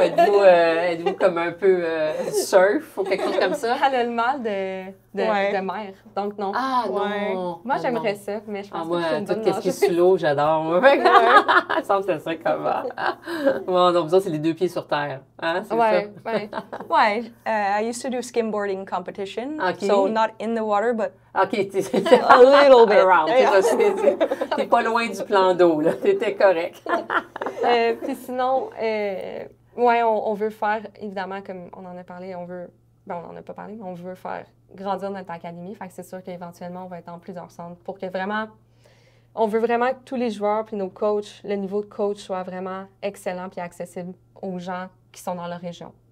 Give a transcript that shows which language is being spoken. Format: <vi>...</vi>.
<fr>Êtes-vous comme un peu surf ou quelque chose comme ça? Elle a le mal de mer, donc non. Ah, non! Moi, j'aimerais ça, mais je pense que je suis une bonne nageuse. Tout ce qui est sous l'eau, j'adore. Ça me fait ça comment? Bon, donc, vous autres, c'est les deux pieds sur terre. Hein? Ouais.</fr> <en>I used to do skimboarding competition, so not in the water, but OK, a little bit. Around.</en> <fr>T'es pas loin du plan d'eau, là. T'étais correct. Puis sinon, on veut faire, évidemment, comme on en a parlé, on n'en a pas parlé, mais on veut faire grandir notre académie. Fait que c'est sûr qu'éventuellement, on va être dans plusieurs centres pour que vraiment, on veut vraiment que tous les joueurs puis nos coachs, le niveau de coach soit vraiment excellent puis accessible aux gens qui sont dans leur région.</fr>